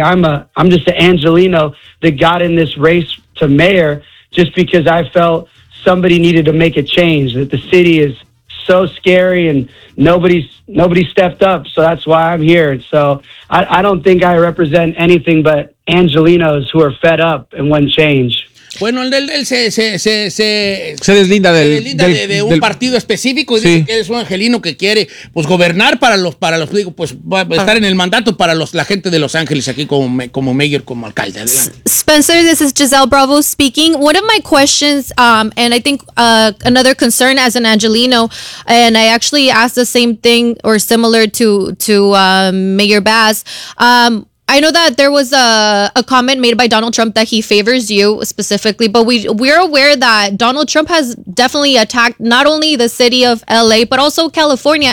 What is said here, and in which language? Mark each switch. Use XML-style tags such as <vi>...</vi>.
<en>I'm just an Angeleno that got in this race to mayor just because I felt somebody needed to make a change, that the city is so scary and nobody stepped up. So that's why I'm here. So I don't think I represent anything but Angelinos who are fed up and want change.</en> <es>Bueno, él se deslinda de un partido específico y sí. Dice que es un angelino que quiere pues gobernar para los digo, pues va a estar en el mandato para la gente de Los Ángeles aquí como mayor, como alcalde. Adelante.</es> <en>Spencer, this is Giselle Bravo speaking. One of my questions and I think another concern as an angelino, and I actually asked the same thing or similar to Mayor Bass. I know that there was a comment made by Donald Trump that he favors you specifically, but we're aware that Donald Trump has definitely attacked not only the city of LA, but also California.</en>